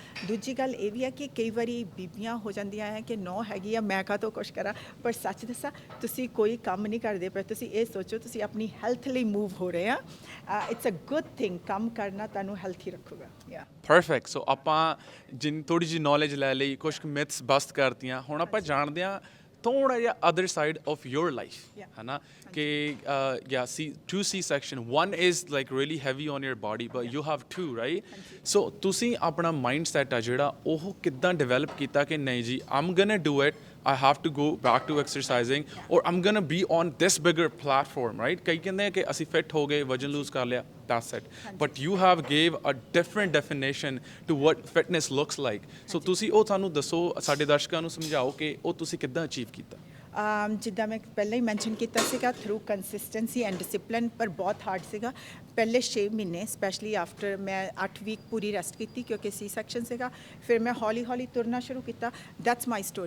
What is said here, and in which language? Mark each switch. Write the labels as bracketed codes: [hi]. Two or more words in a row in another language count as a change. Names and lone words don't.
[pa] ਦੂਜੀ ਗੱਲ ਇਹ ਵੀ ਆ ਕਿ ਕਈ ਵਾਰੀ ਬੀਬੀਆਂ ਹੋ ਜਾਂਦੀਆਂ ਹੈ ਕਿ ਨੌ ਹੈਗੀ ਆ, ਮੈਂ ਕਾਹਤੋਂ ਕੁਛ ਕਰਾਂ, ਪਰ ਸੱਚ ਦੱਸਾਂ, ਤੁਸੀਂ ਕੋਈ ਕੰਮ ਨਹੀਂ ਕਰਦੇ ਪਏ, ਤੁਸੀਂ ਇਹ ਸੋਚੋ ਤੁਸੀਂ ਆਪਣੀ ਹੈਲਥ ਲਈ ਮੂਵ ਹੋ ਰਹੇ ਆ। [en] it's a good thing, [pa] ਕੰਮ ਕਰਨਾ ਤੁਹਾਨੂੰ ਹੈਲਥੀ ਰੱਖੂਗਾ। ਯਾ ਪਰਫੈਕਟ। ਸੋ ਆਪਾਂ ਥੋੜੀ ਜਿਹੀ ਨੌਲੇਜ ਲੈ ਲਈ, ਕੁਝ [en] myths bust [pa] ਕਰਤੀਆਂ, ਹੁਣ ਆਪਾਂ ਜਾਣਦੇ ਹਾਂ ਥੋੜਾ ਜਿਹਾ [en] other side of your life, [pa] ਹੈ ਨਾ, ਕਿ [en] yeah, two C-section, one is like really heavy on your body, but you have two, right? [pa] So ਤੁਸੀਂ ਆਪਣਾ ਮਾਈਂਡਸੈਟ ਆ ਜਿਹੜਾ ਉਹ ਕਿੱਦਾਂ ਡਿਵੈਲਪ ਕੀਤਾ ਕਿ ਨਹੀਂ ਜੀ, [en] I'm gonna do it, I have to go back to exercising, or I'm gonna be on this bigger platform, right? [pa] ਕਈ ਕਹਿੰਦੇ ਆ ਕਿ ਅਸੀਂ ਫਿੱਟ ਹੋ ਗਏ, ਵਜਨ ਲੂਜ਼ ਕਰ ਲਿਆ, [en] that's it. But you have gave a different definition to what fitness looks like. [pa] So ਤੁਸੀਂ ਉਹ ਸਾਨੂੰ ਦੱਸੋ, ਸਾਡੇ ਦਰਸ਼ਕਾਂ ਨੂੰ ਸਮਝਾਓ ਕਿ ਉਹ ਤੁਸੀਂ ਕਿੱਦਾਂ ਅਚੀਵ ਕੀਤਾ। ਜਿੱਦਾਂ ਮੈਂ ਪਹਿਲਾਂ ਹੀ ਮੈਂਸ਼ਨ ਕੀਤਾ ਸੀਗਾ, [en] through consistency and discipline, [pa] ਪਰ ਬਹੁਤ ਹਾਰਡ ਸੀਗਾ। ਪਹਿਲੇ 6 ਮਹੀਨੇ [en] specially after [pa] ਮੈਂ 8 ਵੀਕ ਪੂਰੀ ਰੈਸਟ ਕੀਤੀ ਕਿਉਂਕਿ [en] C section [pa] ਸੀਗਾ। ਫਿਰ ਮੈਂ ਹੌਲੀ ਹੌਲੀ ਤੁਰਨਾ ਸ਼ੁਰੂ ਕੀਤਾ। [en] that's my story.